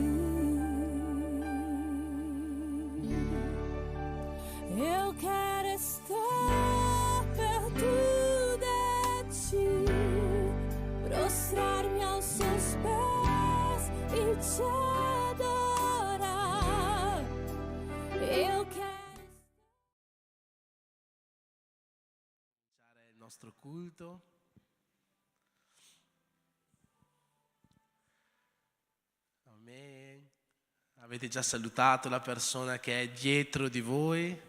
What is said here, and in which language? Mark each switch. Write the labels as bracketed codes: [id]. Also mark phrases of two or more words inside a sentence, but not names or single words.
[pt] Eu quero estar perto de ti, prostrar-me aos seus pés e te adorar. Eu quero [it] il nostro culto. Amen. Avete già salutato la persona che è dietro di voi?